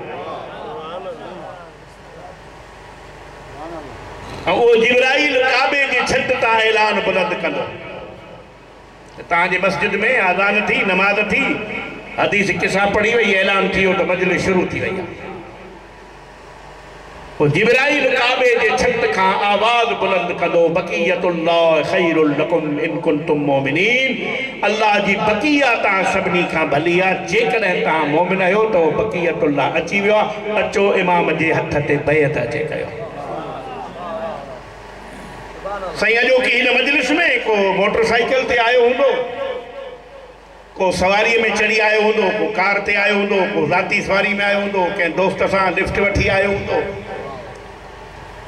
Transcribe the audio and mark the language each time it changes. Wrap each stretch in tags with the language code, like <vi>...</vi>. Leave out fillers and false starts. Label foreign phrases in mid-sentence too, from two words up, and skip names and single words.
<sd>वो जिब्राईल काबे जे छत तां ऐलान बुलंद कंदो। तव्हांजे मस्जिद में आज़ान थी नमाज थी हदीस किसा पढ़ी वई ऐलान थियो तो मजलिस शुरू थी वई। वो जिब्राईल काबे जे छत खां आवाज़ बुलंद कंदो</sd> <ar>بقية الله خير لكم إن كنتم مؤمنين.</ar> <sd>अल्लाह जी बक़िया तव्हां सभिनी खां भली आहे जेकॾहिं तव्हां मोमिन आहियो त बक़ियतुल्लाह अची वियो आहे। अचो इमाम जे हथ ते बैत अचे कयो। सही अॼो की हिन मजलिस में को मोटरसाइकिल ते आयो हूंदो को सवारीअ में चढ़ी आयो हूंदो को कार ते आयो हूंदो को ज़ाती सवारी में आयो हूंदो कंहिं दोस्त सां लिफ्ट वठी आयो हूंदो।</sd>